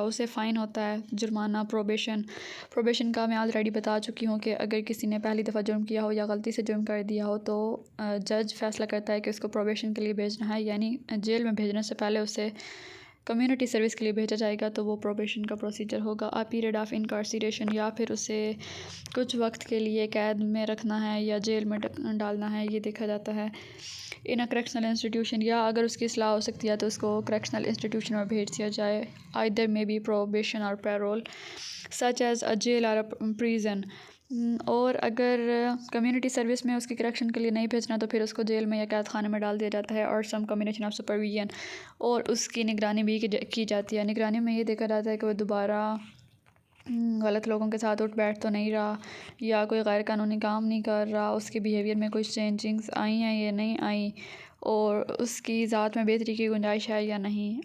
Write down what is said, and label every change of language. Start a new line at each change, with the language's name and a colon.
Urdu: اسے فائن ہوتا ہے، جرمانہ، پروبیشن کا میں آلریڈی بتا چکی ہوں کہ اگر کسی نے پہلی دفعہ جرم کیا ہو یا غلطی سے جرم کر دیا ہو تو جج فیصلہ کرتا ہے کہ اس کو پروبیشن کے لیے بھیجنا ہے، یعنی جیل میں بھیجنے سے پہلے اسے کمیونٹی سروس کے لیے بھیجا جائے گا، تو وہ پروبیشن کا پروسیجر ہوگا.
English: a period of incarceration,
Urdu: یا پھر اسے کچھ وقت کے لیے قید میں رکھنا ہے یا جیل میں ڈالنا ہے، یہ دیکھا جاتا ہے.
English: in a correctional institution,
Urdu: یا اگر اس کی اصلاح ہو سکتی ہے تو اس کو کریکشنل انسٹیٹیوشن میں بھیج دیا جائے.
English: either may be probation or parole such as a jail or a prison.
Urdu: اور اگر کمیونٹی سروس میں اس کی کریکشن کے لیے نہیں بھیجنا تو پھر اس کو جیل میں یا قید خانے میں ڈال دیا جاتا ہے. اور
English: some combination of supervision,
Urdu: اور اس کی نگرانی بھی کی جاتی ہے. نگرانی میں یہ دیکھا جاتا ہے کہ وہ دوبارہ غلط لوگوں کے ساتھ اٹھ بیٹھ تو نہیں رہا، یا کوئی غیر قانونی کام نہیں کر رہا، اس کے بیہیویئر میں کوئی چینجنگز آئی ہیں یا نہیں آئیں، اور اس کی ذات میں بہتری کی گنجائش ہے یا نہیں.